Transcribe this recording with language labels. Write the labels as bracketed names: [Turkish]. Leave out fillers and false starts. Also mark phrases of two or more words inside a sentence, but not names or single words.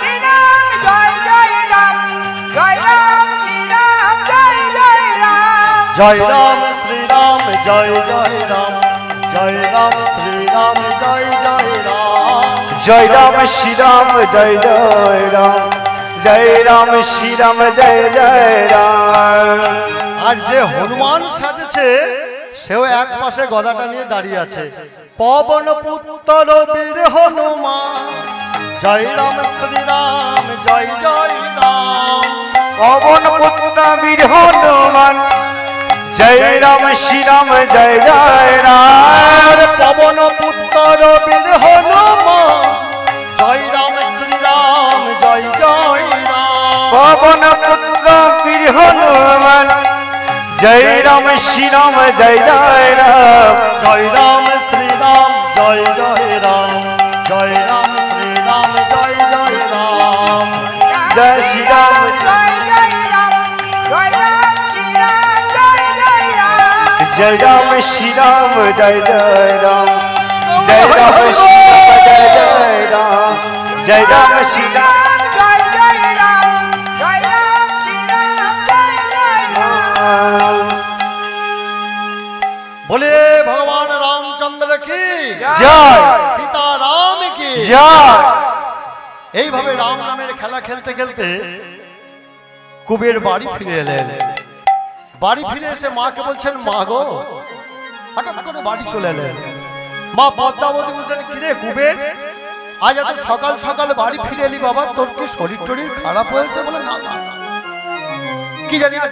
[Hindi] जय राम श्री राम जय जय राम जय राम श्री राम जय जय राम जय राम श्री राम जय जय राम जय राम श्री राम जय जय राम [Bangla] আর যে হনুমান সাজেছে সেও এক পাশে গদাটা নিয়ে দাঁড়িয়ে আছে পবন পুত্র বীর হনুমান জয় রাম শ্রী রাম জয় জয় রাম [Hindi] पवन पुत्र वीर हनुमान जय राम श्री राम जय जय राम [Bangla] পবন পুত্র বীর হনুমান জয় রাম শ্রী রাম জয় জয় রাম [Hindi] पवन पुत्र वीर हनुमान जय राम श्री राम जय जय राम [Bangla] জয় রাম শ্রী রাম জয় জয় রাম জয় রাম শ্রী রাম জয় জয় রাম [Hindi] जय श्री राम जय राम श्री राम जय जय राम जय राम श्री राम जय जय राम जय राम श्री राम बोले भगवान रामचंद्र की जय सीताराम की जय [Bangla] এইভাবে রাম নামের খেলা খেলতে খেলতে কুবের বাড়ি ফিরে এলেন বাড়ি ফিরে এসে মাকে বলছেন মা গো হঠাৎ করে বাড়ি চলে এলেন মা পদ্মাবতী বলছেন কিরে কুবের আজ এত সকাল সকাল বাড়ি ফিরে এলি বাবা তোর কি শরীর টরীর খারাপ হয়েছে বলে না না কি জানি আজকে